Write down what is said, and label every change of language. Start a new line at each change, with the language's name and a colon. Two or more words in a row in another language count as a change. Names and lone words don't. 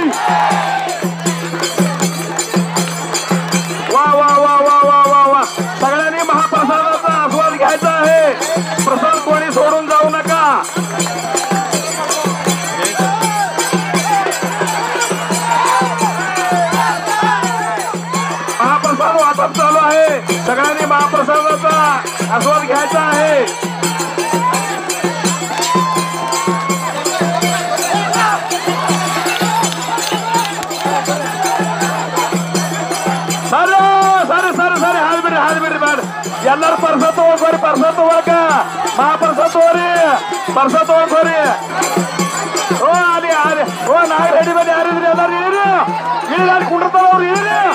Marathi: वा वा वा वा वा वा वा सगळ्यांनी महाप्रसादाचा आस्वाद घ्यायचा आहे प्रसाद कोणी सोडून जाऊ नका महाप्रसाद वाटप चालू आहे सगळ्यांनी महाप्रसादाचा आस्वाद घ्यायचा आहे
Kannada: ಎಲ್ಲರೂ ಪರ್ಸ ತಗೋರಿ ಪರ್ಸ ತಗೋಕ ಮಹಾಪ್ರಸಾದ ತಗೋರಿ ಪರ್ಸ ತಗೋರಿ ಓ ಅಲ್ಲಿ ಅಲ್ಲಿ ಓ ನಾಯಿ ರೆಡಿ ಬನ್ನಿ ಯಾರಿದ್ರಿ ಎಲ್ಲರೂ ಇಳಿರಿ ಇಳಿದಾಡಿ ಕುಂಡಿರ್ತಾವ ಅವ್ರು ಇಳಿರಿ